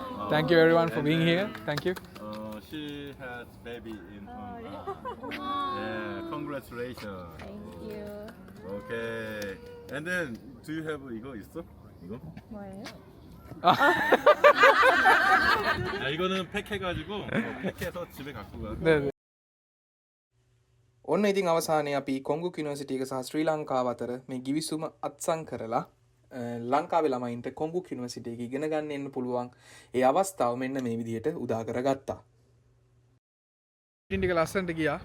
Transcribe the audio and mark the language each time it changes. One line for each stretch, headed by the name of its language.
English: Thank you everyone for being here. Thank you. She has baby in yeah, congratulations. Thank you. Okay. And then do you have
Korean: 이거 있어? 이거? 뭐예요? 아 이거는 팩해가지고 팩해서 집에 갖고 가. 네.
Sinhala: ඔන්න ඉතින් අවසානයේ අපි කොංගුක් university එක සහ ශ්‍රී ලංකාව අතර මේ ගිවිසුම අත්සන් කරලා ලංකාවේ ළමයින්ට කොංගුක් යුනිවර්සිටි එක ඉගෙන ගන්න එන්න පුළුවන් ඒ අවස්ථාව මෙන්න මේ විදිහට උදා කරගත්තා. මීටින් ටික ලස්සනට ගියා.